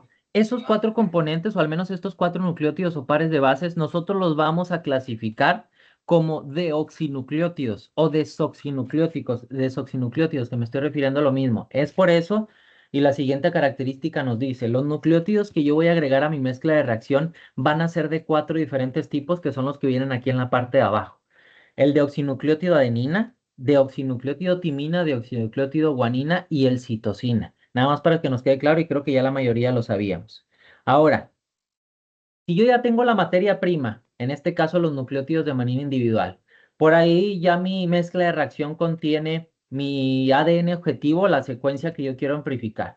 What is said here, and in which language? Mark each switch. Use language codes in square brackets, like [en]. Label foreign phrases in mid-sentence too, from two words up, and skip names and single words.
[es] Esos cuatro componentes, o al menos estos cuatro nucleótidos o pares de bases, nosotros los vamos a clasificar como deoxinucleótidos o desoxinucleótidos, que me estoy refiriendo a lo mismo. Es por eso, y la siguiente característica nos dice, los nucleótidos que yo voy a agregar a mi mezcla de reacción van a ser de cuatro diferentes tipos, que son los que vienen aquí en la parte de abajo. El deoxinucleótido adenina, deoxinucleótido timina, deoxinucleótido guanina y el citosina. Nada más para que nos quede claro y creo que ya la mayoría lo sabíamos. Ahora, si yo ya tengo la materia prima, en este caso los nucleótidos de manera individual, por ahí ya mi mezcla de reacción contiene mi ADN objetivo, la secuencia que yo quiero amplificar.